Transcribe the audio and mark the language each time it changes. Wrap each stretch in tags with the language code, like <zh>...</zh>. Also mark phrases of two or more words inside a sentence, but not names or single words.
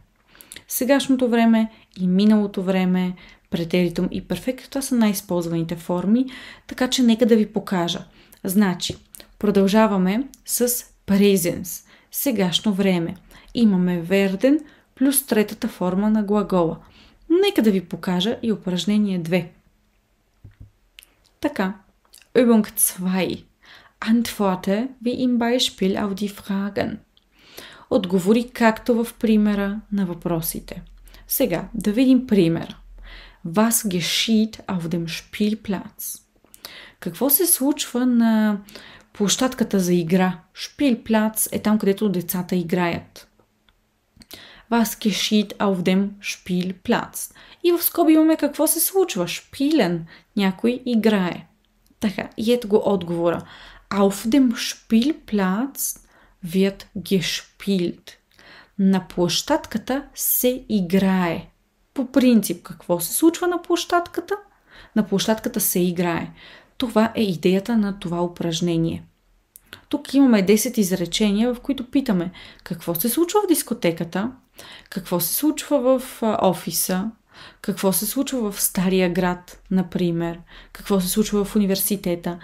<bg>Сегашното време и миналото време, претеритум и перфект, това са най-използваните форми, така че нека да ви покажа. Значи, продължаваме с presens, сегашно време. Имаме werden плюс третата форма на глагола. Нека да ви покажа и упражнение 2. Така,</bg> <de>Übung 2. Antworte wie im Beispiel auf die Fragen.</de> <bg>Отговори както в примера на въпросите. Сега, да видим примера.</bg> <de>Was geschieht auf dem Spielplatz?</de> <bg>Какво се случва на площадката за игра? Spielplatz е там, където децата играят.</bg> <de>Was geschieht auf dem Spielplatz?</de> <bg>И в скоби имаме какво се случва. Spielen. Някой играе. Така, и ето го отговора.</bg> <de>Auf dem Spielplatz wird gespielt.</de> <bg>На площадката се играе. По принцип, какво се случва на площадката? На площадката се играе. Това е идеята на това упражнение. Тук имаме 10 изречения, в които питаме какво се случва в дискотеката, какво се случва в офиса, какво се случва в Стария град, например, какво се случва в университета.</bg>